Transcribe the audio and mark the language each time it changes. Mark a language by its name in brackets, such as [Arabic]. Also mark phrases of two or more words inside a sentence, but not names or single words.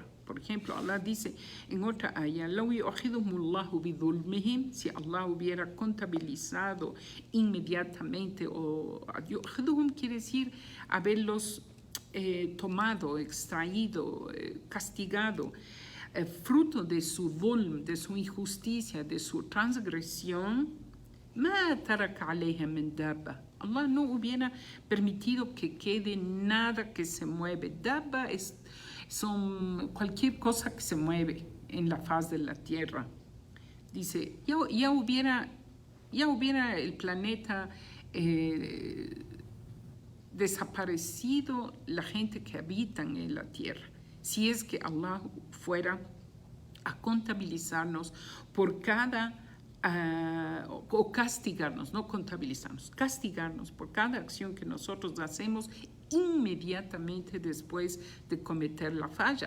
[Spanish] Por ejemplo, Allah dice en otra ayah: [Arabic] "لو يؤاخذهم الله بظلمهم", [Spanish] si Allah hubiera contabilizado inmediatamente, o yu'akhidhum quiere decir haberlos tomado, extraído, castigado, fruto de su dhulm, de su injusticia, de su transgresión, [Arabic] ما ترك عليها من دابة. [Spanish] Allah no hubiera permitido que quede nada que se mueve. Dabba son cualquier cosa que se mueve en la faz de la tierra. Dice, ya hubiera el planeta desaparecido, la gente que habitan en la tierra, si es que Allah fuera a contabilizarnos por cada o castigarnos, no contabilizarnos, castigarnos por cada acción que nosotros hacemos inmediatamente después de cometer la falla.